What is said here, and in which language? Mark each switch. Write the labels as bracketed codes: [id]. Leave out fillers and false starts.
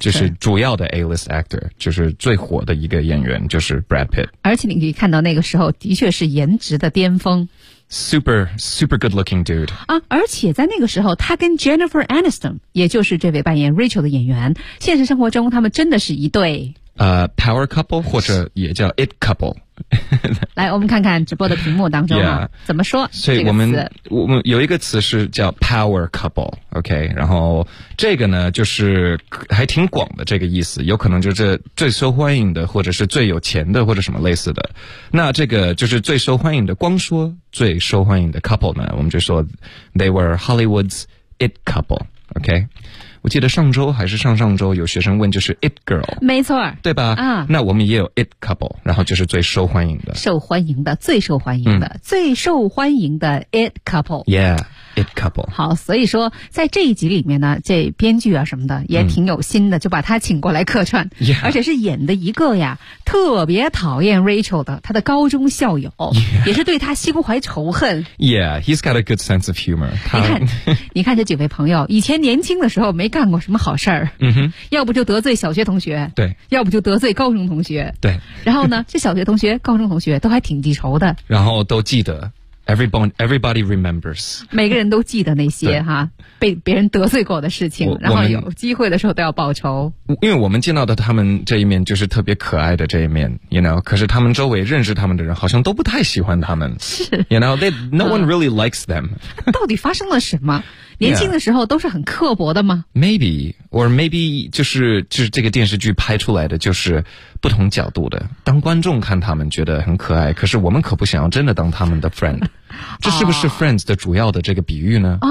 [zh] 就是主要的 [en] A-list actor [zh] 就是最火的一个演员就是 Brad Pitt 而且你可以看到那个时候的确是颜值的巅峰 [en] super super good looking dude [zh] 啊，而且在那个时候他跟 Jennifer Aniston 也就是这位扮演 Rachel 的演员现实生活中他们真的是一对 [en] power couple 或者也叫 it couple [zh] 来我们看看直播的屏幕当中、啊 [en] yeah. [zh] 怎么说所以我们有一个词是叫 [en] power couple [zh] OK 然后这个呢就是还挺广的这个意思有可能就是最受欢迎的或者是最有钱的或者什么类似的那这个就是最受欢迎的光说最受欢迎的 couple 呢我们就说 [en] they were Hollywood's it couple [zh] OK我记得上周还是上上周有学生问就是 It Girl 没错对吧、嗯、那我们也有 It Couple 然后就是最受欢迎的受欢迎的最受欢迎的、嗯、最受欢迎的 It Couple [en] Yeah It Couple [zh] 好所以说在这一集里面呢这编剧啊什么的也挺有心的、嗯、就把他请过来客串、 [en] yeah. [zh] 而且是演的一个呀特别讨厌 Rachel 的他的高中校友、 [en] yeah. [zh] 也是对他心怀仇恨 [en] Yeah He's got a good sense of humor [zh] 你看这几位朋友以前年轻的时候没干过什么好事儿、 mm-hmm. 要不就得罪小学同学对要不就得罪高中同学对然后呢这小学同学高中同学都还挺记仇的然后都记得 [en] everybody remembers [zh] 每个人都记得那些哈被别人得罪过的事情然后有机会的时候都要报仇因为我们见到的他们这一面就是特别可爱的这一面 [en] you know [zh] 可是他们周围认识他们的人好像都不太喜欢他们是 [en] you know they, no one really likes them [zh] 到底发生了什么年轻的时候都是很刻薄的吗、 [en] yeah. [zh] Maybe 就是这个电视剧拍出来的就是不同角度的当观众看他们觉得很可爱可是我们可不想要真的当他们的 friend 这是不是 friends 的主要的这个比喻呢、